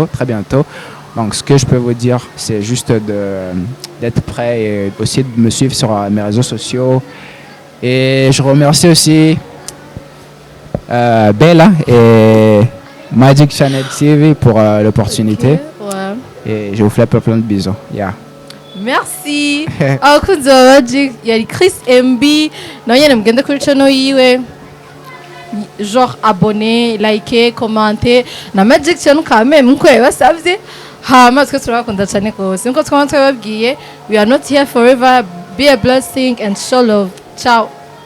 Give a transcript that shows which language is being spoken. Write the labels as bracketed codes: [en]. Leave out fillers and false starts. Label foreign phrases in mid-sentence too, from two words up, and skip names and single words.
[fr] Donc, ce que je peux vous dire, c'est juste d'être prêt et aussi de me suivre sur mes réseaux sociaux. Et je remercie aussi Bella et Magic Channel TV pour l'opportunité. Ouais. Et je vous fais plein de bisous. [en] Yeah. [fr] Merci. [rn] Abakunzi ba Magic yari Chris MB nawe nyene mugende kuri channel yiwe [fr] genre abonner, liker, commenter [rn] na Magic Channel quand même nko yabasavye hama twe turakunda cyane kose nko twaba twababwiye [en] we are not here forever, be a blessing and show love. [rn] Ciao.